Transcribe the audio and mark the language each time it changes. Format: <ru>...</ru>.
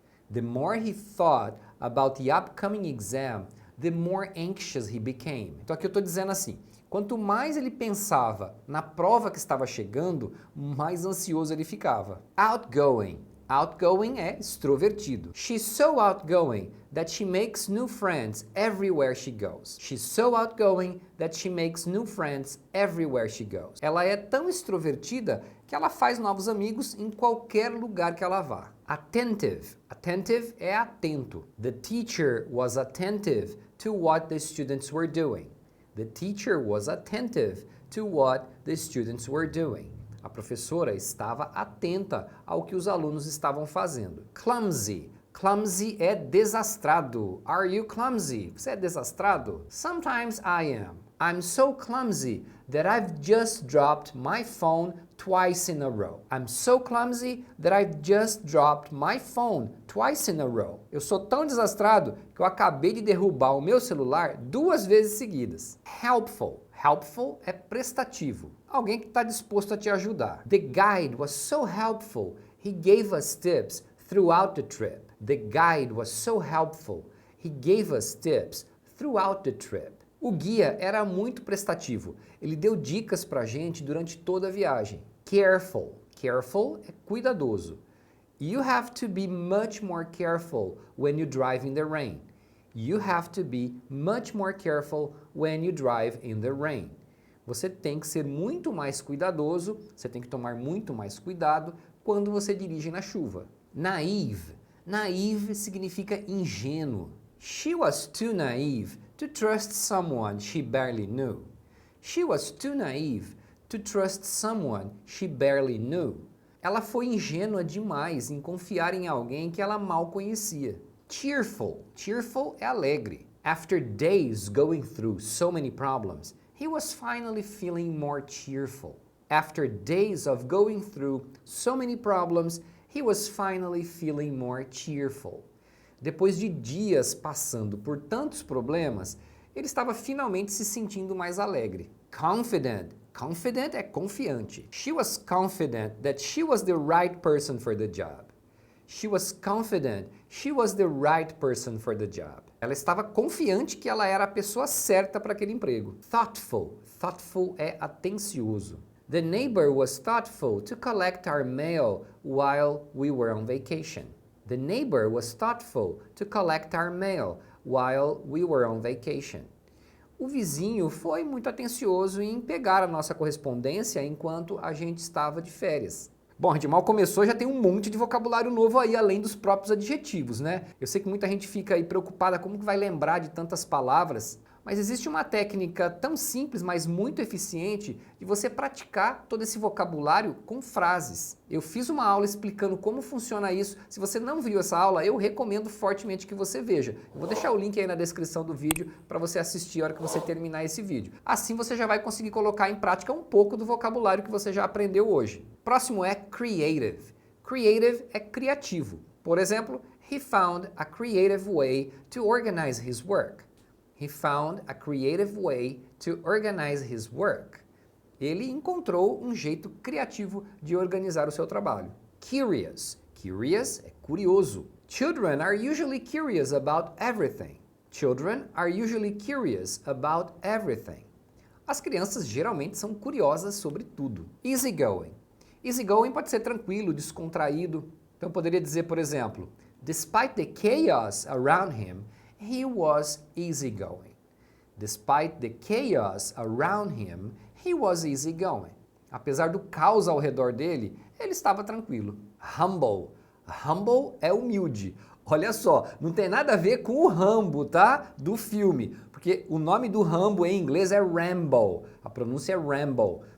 <en>The more he thought about the upcoming exam, the more anxious he became.</en> <pt>Então aqui eu estou dizendo assim, quanto mais ele pensava na prova que estava chegando, mais ansioso ele ficava. Outgoing. Outgoing é extrovertido.</pt> <en>She's so outgoing that she makes new friends everywhere she goes. She's so outgoing that she makes new friends everywhere she goes.</en> <pt>Ela é tão extrovertida que ela faz novos amigos em qualquer lugar que ela vá. Attentive. Attentive é atento.</pt> <en>The teacher was attentive to what the students were doing. The teacher was attentive to what the students were doing.</en> <pt>A professora estava atenta ao que os alunos estavam fazendo. Clumsy. Clumsy é desastrado.</pt> <en>Are you clumsy?</en> <pt>Você é desastrado?</pt> <en>Sometimes I am. I'm so clumsy that I've just dropped my phone twice in a row. I'm so clumsy that I've just dropped my phone twice in a row.</en> <pt>Eu sou tão desastrado que eu acabei de derrubar o meu celular 2 vezes seguidas. Helpful. Helpful é prestativo. Alguém que está disposto a te ajudar.</pt> <en>The guide was so helpful, he gave us tips throughout the trip. The guide was so helpful, he gave us tips throughout the trip.</en> <pt>O guia era muito prestativo. Ele deu dicas pra gente durante toda a viagem. Careful. Careful é cuidadoso.</pt> <en>You have to be much more careful when you drive in the rain. You have to be much more careful when you drive in the rain.</en> <pt>Você tem que ser muito mais cuidadoso, você tem que tomar muito mais cuidado quando você dirige na chuva. Naive. Naive significa ingênuo.</pt> <en>She was too naive to trust someone she barely knew. She was too naive to trust someone she barely knew.</en> <pt>Ela foi ingênua demais em confiar em alguém que ela mal conhecia. Cheerful. Cheerful é alegre.</pt> <en>After days going through so many problems, he was finally feeling more cheerful. After days of going through so many problems, he was finally feeling more cheerful.</en> <pt>Depois de dias passando por tantos problemas, ele estava finalmente se sentindo mais alegre. Confident. Confident é confiante.</pt> <en>She was confident that she was the right person for the job. She was confident she was the right person for the job.</en> <pt>Ela estava confiante que ela era a pessoa certa para aquele emprego. Thoughtful. Thoughtful é atencioso.</pt> <en>The neighbor was thoughtful to collect our mail while we were on vacation. The neighbor was thoughtful to collect our mail while we were on vacation.</en> <pt>O vizinho foi muito atencioso em pegar a nossa correspondência enquanto a gente estava de férias. Bom, a gente mal começou, já tem um monte de vocabulário novo aí, além dos próprios adjetivos, né? Eu sei que muita gente fica aí preocupada como que vai lembrar de tantas palavras, mas existe uma técnica tão simples, mas muito eficiente, de você praticar todo esse vocabulário com frases. Eu fiz uma aula explicando como funciona isso. Se você não viu essa aula, eu recomendo fortemente que você veja. Eu vou deixar o link aí na descrição do vídeo para você assistir a hora que você terminar esse vídeo. Assim você já vai conseguir colocar em prática um pouco do vocabulário que você já aprendeu hoje. Próximo é creative. Creative é criativo. Por exemplo,</pt> <en>he found a creative way to organize his work. He found a creative way to organize his work.</en> <pt>Ele encontrou um jeito criativo de organizar o seu trabalho. Curious. Curious é curioso.</pt> <en>Children are usually curious about everything. Children are usually curious about everything.</en> <pt>As crianças geralmente são curiosas sobre tudo. Easygoing. Easygoing pode ser tranquilo, descontraído. Então eu poderia dizer, por exemplo,</pt> <en>despite the chaos around him, he was easygoing. Despite the chaos around him, he was easygoing.</en> <pt>Apesar do caos ao redor dele, ele estava tranquilo. Humble. Humble é humilde. Olha só, não tem nada a ver com o Rambo, tá? Do filme. Porque o nome do Rambo em inglês é Rambo. A pronúncia é Rambo.</pt>